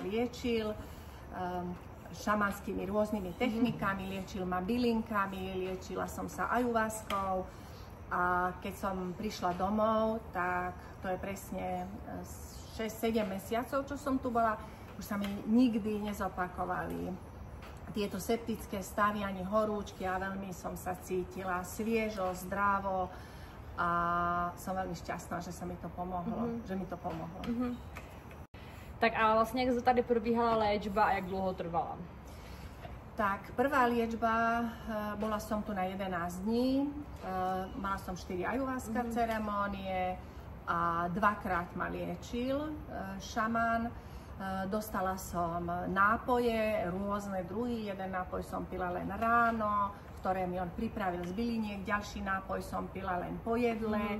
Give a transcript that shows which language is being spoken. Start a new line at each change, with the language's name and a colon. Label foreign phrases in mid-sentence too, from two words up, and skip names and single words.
Slovak: liečil šamanskými rôznymi technikami, liečil ma bylinkami, liečila som sa ayahuaskou a keď som prišla domov, tak to je presne 6-7 mesiacov, čo som tu bola, už sa mi nikdy nezopakovali tieto septické stavy ani horúčky a veľmi som sa cítila sviežo, zdravo a som veľmi šťastná, že sa mi to pomohlo, že mi to pomohlo.
Czech: Tak a vlastně jak tady probíhala léčba a jak dlouho trvala?
Slovak: Tak prvá liečba, bola som tu na 11 dní, mala som 4 ayahuasca ceremónie a dvakrát ma liečil šaman. Dostala som nápoje, rôzne druhy, jeden nápoj som pila len ráno, ktoré mi on pripravil z byliniek, ďalší nápoj som pila len po jedle.